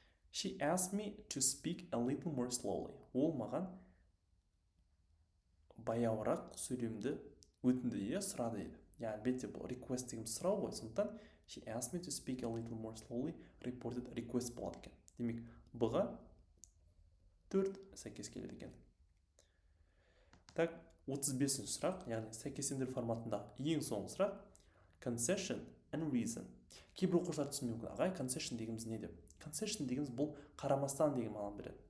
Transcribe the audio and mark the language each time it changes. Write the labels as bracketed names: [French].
[English] She asked me to speak a little more slowly. [Kazakh] Ол маған баяуырақ сөйлемді өтінді, сұрады еді. Яғни бетте бұл request деген сұрау ғой, сондықтан [English] she asked me to speak a little more slowly, [Kazakh] reported request болады екен. Демек, бұға 4 сәйкес келеді екен. Так, 35-ші сұрақ, яғни сәйкестендіру форматында ең соңғы сұрақ, concession and reason. Кейбір оқушылар түсінбеуі мүмкін. Ағай, concession дегеніміз не деп? Concession дегеніміз бұл қарамастан деген мағынаны береді.